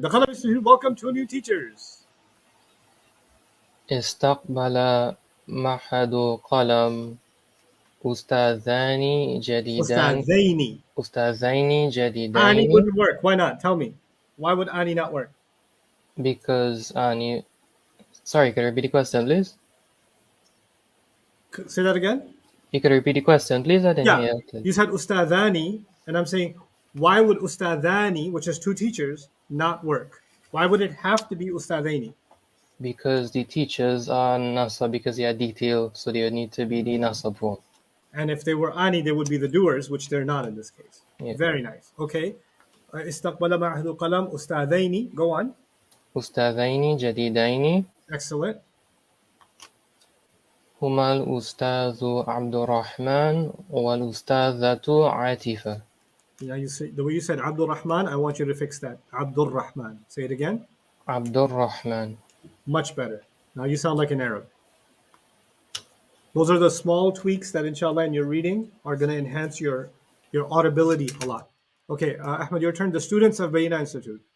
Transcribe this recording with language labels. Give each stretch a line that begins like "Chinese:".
English: The Qalam Institute, welcome two new teachers.
Arabic: استقبل معهد قلم أستاذين جديدين. أستاذين جديدين.
English: Ani wouldn't work. Why not? Tell me. Why would Ani not work? Because Ani... Sorry, could you repeat the question, please? Say that again? You could repeat the question, please? I didn't hear it. You said Ustadhani, and I'm saying, why would Ustadhani, which is two teachers, not work? Why would it have to be Ustadhaini? Because the teachers are nasab, because they are detailed, so they would need to be the nasab form. And if they were Ani, they would be the doers, which they're not in this case. Yeah. Very nice. Okay.
Arabic: استقبل معهد قلم أستاذين.
English: Go on.
Arabic: أستاذين جديدين.
English: Excellent.
Arabic: هما الأستاذ عبد الرحمن والأستاذة عاطفة.
English: Yeah, you say the way you said Abdul Rahman. I want you to fix that. Abdul Rahman. Say it again. Abdul Rahman. Much better. Now you sound like an Arab. Those are the small tweaks that, inshallah, in your reading are going to enhance your audibility a lot. Okay, Ahmed, your turn. The students of Bayina Institute.